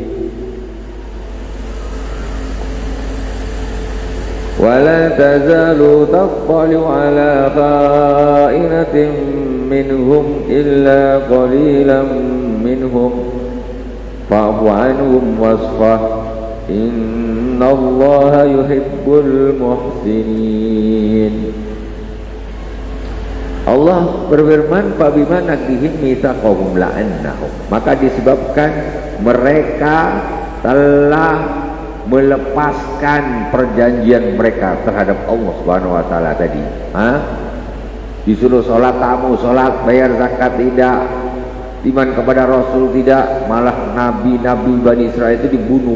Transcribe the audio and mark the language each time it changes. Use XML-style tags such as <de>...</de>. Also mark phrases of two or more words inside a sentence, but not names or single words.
<ar>وَلَا تَزَالُ تَطَّلِعُ عَلَى خَائِنَةٍ مِّنْهُمْ إِلَّا قَلِيلًا منهم فاعف عنهم واصفح إن الله يحب المحسنين.</ar> <id>Allah berfirman,</id> <ar>فبما نقضهم ميثاقهم لعناهم,</ar> <id>maka disebabkan mereka telah melepaskan perjanjian mereka terhadap Allah</id> <ar>سبحانه وتعالى</ar> <id>tadi. Disuruh sholat tamu sholat, bayar zakat tidak, iman kepada Rasul tidak, malah nabi-nabi Bani Israel itu dibunuh.</id>